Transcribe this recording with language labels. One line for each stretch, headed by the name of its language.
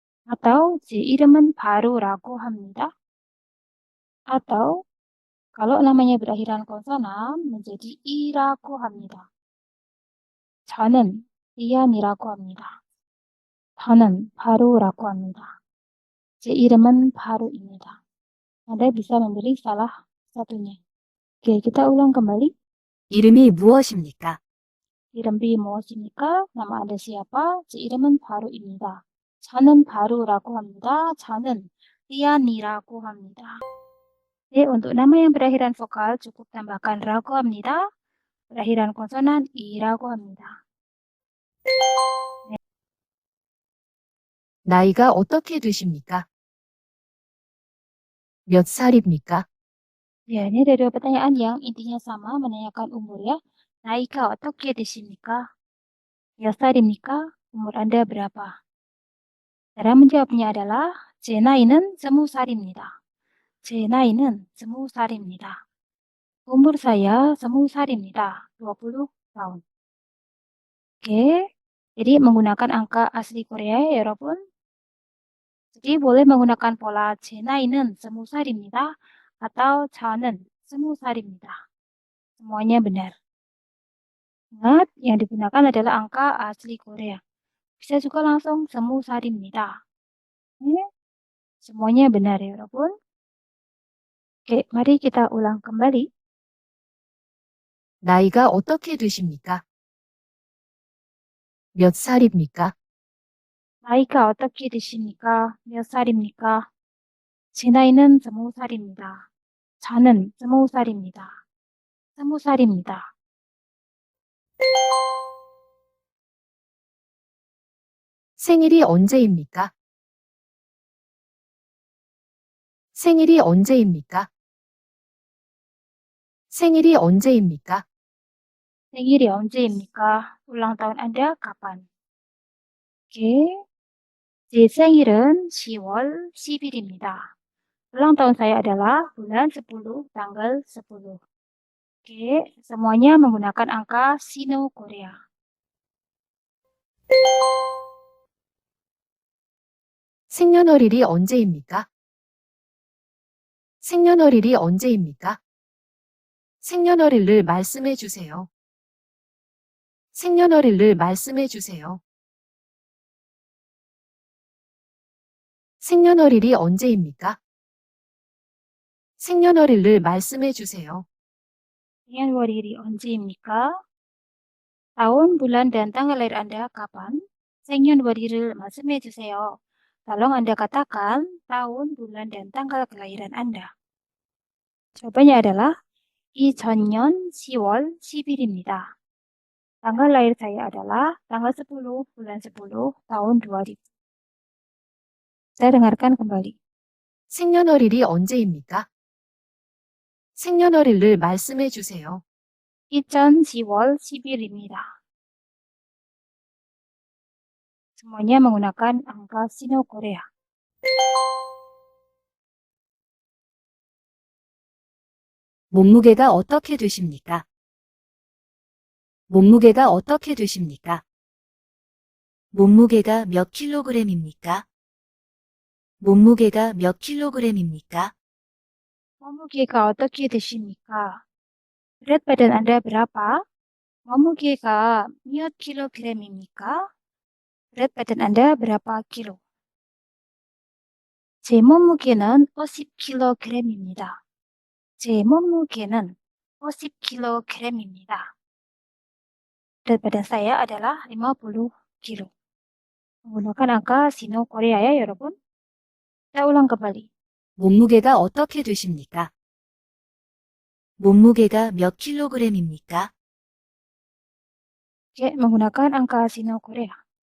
Korean: Atau 제 이름은 바로라고 합니다.
Indonesian: Atau kalau namanya berakhiran konsonan menjadi
Korean: i라고 합니다. 저는 이안이라고 합니다. 저는 바로라고 합니다. 제 이름은 바로입니다.
Indonesian: Anda bisa memilih salah satunya. Oke, kita ulang kembali.
Korean: 이름이 무엇입니까? 이름이 무엇입니까?
Indonesian: Nama Anda siapa?
Korean: 제 이름은 바로입니다. 저는 바로라고 합니다. 저는 이안이라고 합니다.
Indonesian: Oke, untuk nama yang berakhiran vokal cukup tambahkan ragu
Korean: 합니다.
Indonesian: Berakhiran konsonan
Korean: i라고 합니다. 나이가 어떻게 되십니까? 몇 살입니까?
Indonesian: Ya, ini ada dua pertanyaan yang intinya sama, menanyakan umur ya.
Korean: 나이가 어떻게 되십니까? 몇 살입니까?
Indonesian: Umur Anda berapa? Cara menjawabnya adalah
Korean: 제 나이는 20살입니다. 제 나이는 20살입니다.
Indonesian: Umur saya
Korean: 20살입니다.
Indonesian: 20 tahun. Oke, jadi menggunakan angka asli Korea ya,
Korean: 여러분.
Indonesian: Jadi boleh menggunakan pola
Korean: 제 나이는 20살입니다
Indonesian: atau
Korean: 저는 20살입니다.
Indonesian: Semuanya benar. Ingat, yang digunakan adalah angka asli Korea. Bisa juga langsung
Korean: 20살입니다.
Indonesian: Semuanya benar ya,
Korean: 여러분.
Indonesian: Oke, mari kita ulang kembali.
Korean: 나이가 어떻게 되십니까? 몇 살입니까? 나이가 어떻게 되십니까? 몇 살입니까? 제 나이는 20살입니다. 저는 20살입니다. 20살입니다. 생일이 언제입니까? 생일이 언제입니까? 생일이 언제입니까? 생일이 언제입니까?
Indonesian: ulang tahun Anda kapan?
Korean: Oke, 제 생일은 10월 10일입니다.
Indonesian: Ulang tahun saya adalah bulan 10, tanggal 10. Oke, semuanya menggunakan angka Sino Korea.
Korean: 생년월일이 언제입니까? 생년월일이 언제입니까? 생년월일을 말씀해 주세요. 생년월일을 말씀해 주세요. 생년월일이 언제입니까? 생년월일을 말씀해 주세요. 생년월일이 언제입니까?
Indonesian: Tahun, bulan, dan tanggal lahir Anda kapan?
Korean: 생년월일을 말씀해 주세요.
Indonesian: Tolong Anda katakan tahun, bulan, dan tanggal kelahiran Anda. Jawabannya adalah
Korean: 2000년 10월 10일입니다.
Indonesian: Tanggal lahir saya adalah tanggal 10 bulan 10 tahun 2000. Saya dengarkan kembali.
Korean: 생년월일이 언제입니까? 생년월일을 말씀해 주세요. 2010월 10일입니다.
Indonesian: Semuanya menggunakan angka Sino Korea.
Korean: 몸무게가 어떻게 되십니까? 몸무게가 어떻게 되십니까? 몸무게가 몇 킬로그램입니까? 몸무게가 몇 킬로그램입니까? 몸무게가 어떻게 되십니까?
Indonesian: berat badan Anda berapa?
Korean: 몸무게가 몇 킬로그램입니까?
Indonesian: berat badan Anda berapa kilo?
Korean: 제 몸무게는 50kg입니다. 제 몸무게는 50kg입니다.
Indonesian: berat badan saya adalah 50 kilo. menggunakan angka Sino Korea ya,
Korean: 여러분.
Indonesian: Kita ulang kembali.
Korean: 몸무게가 어떻게 되십니까? 몸무게가 몇 킬로그램입니까?
Indonesian: Oke, menggunakan angka Sino Korea.